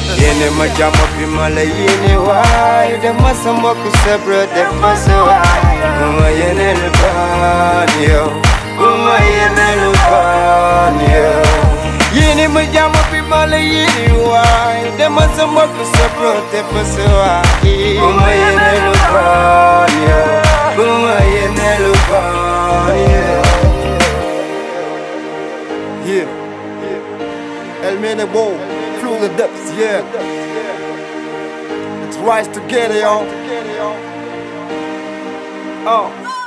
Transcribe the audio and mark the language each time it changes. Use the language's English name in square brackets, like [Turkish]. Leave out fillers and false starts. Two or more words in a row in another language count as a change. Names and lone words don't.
[Wolof] yéene ma jàmm bi ma la yéene waay def ma sa mbokk sabra def ma sa waay bu ma yéene lu baan yo bu ma yéene lu baan yo yéene ma jàmm bi ma la yéene waay def ma sa mbokk sabra def ma sa waay bu ma yéene lu baan yo bu ma yéene lu baan yo [English] yeah El Mene Bow through the depths yeah let's rise together y'all